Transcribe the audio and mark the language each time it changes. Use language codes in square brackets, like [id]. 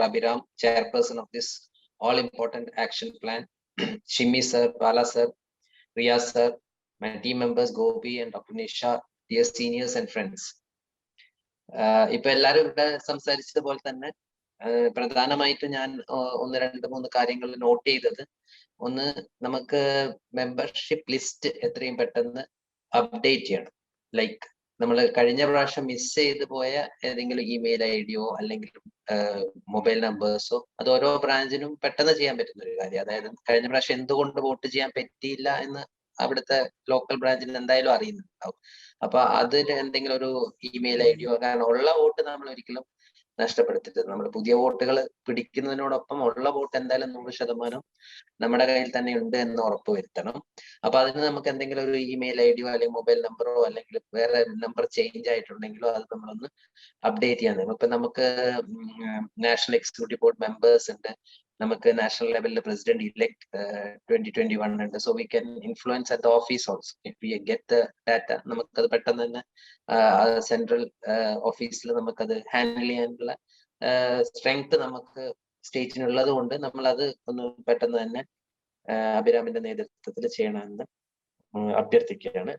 [en] Abhiram, Chairperson of this all important action plan, Shimi sir, Bala sir, Riaz sir, my team members Gopi and Dr. Nisha, dear seniors and friends. [ml] ഇപ്പൊ എല്ലാവരും ഇവിടെ സംസാരിച്ചതുപോലെ തന്നെ പ്രധാനമായിട്ട് ഞാൻ 1-2-3 കാര്യങ്ങൾ not ചെയ്തത്, ഒന്ന്, നമുക്ക് മെമ്പർഷിപ്പ് ലിസ്റ്റ് എത്രയും പെട്ടെന്ന് അപ്ഡേറ്റ് ചെയ്യണം. ലൈക്ക് നമ്മൾ കഴിഞ്ഞ പ്രാവശ്യം മിസ് ചെയ്ത് പോയ ഏതെങ്കിലും ഇമെയിൽ IDയോ അല്ലെങ്കിൽ മൊബൈൽ നമ്പേഴ്സോ, അത് ഓരോ ബ്രാഞ്ചിനും പെട്ടെന്ന് ചെയ്യാൻ പറ്റുന്ന ഒരു കാര്യം. അതായത് കഴിഞ്ഞ പ്രാവശ്യം എന്തുകൊണ്ട് വോട്ട് ചെയ്യാൻ പറ്റിയില്ല എന്ന് അവിടുത്തെ ലോക്കൽ ബ്രാഞ്ചിന് എന്തായാലും അറിയുന്നുണ്ടാവും. അപ്പൊ അതിന് എന്തെങ്കിലും ഒരു ഇമെയിൽ IDയോ, കാരണം ഉള്ള വോട്ട് നമ്മൾ ഒരിക്കലും നഷ്ടപ്പെടുത്തരുത്. നമ്മൾ പുതിയ വോട്ടുകൾ പിടിക്കുന്നതിനോടൊപ്പം ഉള്ള വോട്ട് എന്തായാലും 100% നമ്മുടെ കയ്യിൽ തന്നെ ഉണ്ട് എന്ന് ഉറപ്പ് വരുത്തണം. അപ്പൊ അതിന് നമുക്ക് എന്തെങ്കിലും ഒരു ഇമെയിൽ IDയോ അല്ലെങ്കിൽ മൊബൈൽ നമ്പറോ അല്ലെങ്കിൽ വേറെ നമ്പർ ചേഞ്ച് ആയിട്ടുണ്ടെങ്കിലോ അത് നമ്മളൊന്ന് അപ്ഡേറ്റ് ചെയ്യാൻ. ഇപ്പൊ നമുക്ക് നാഷണൽ എക്സിക്യൂട്ടീവ് ബോർഡ് മെമ്പേഴ്സ് ഉണ്ട്, നമുക്ക് [en] national level president elect 2021 [ml] ഉണ്ട്. [en] So we can influence at the office also. If we get the data, [ml] നമുക്കത് പെട്ടെന്ന് തന്നെ സെൻട്രൽ ഓഫീസിൽ നമുക്കത് ഹാൻഡിൽ ചെയ്യാനുള്ള സ്ട്രെങ്ത് നമുക്ക് സ്റ്റേറ്റിനുള്ളത് കൊണ്ട് നമ്മൾ അത് ഒന്ന് പെട്ടെന്ന് തന്നെ അഭിരാമിന്റെ നേതൃത്വത്തിൽ ചെയ്യണമെന്ന് അഭ്യർത്ഥിക്കുകയാണ്.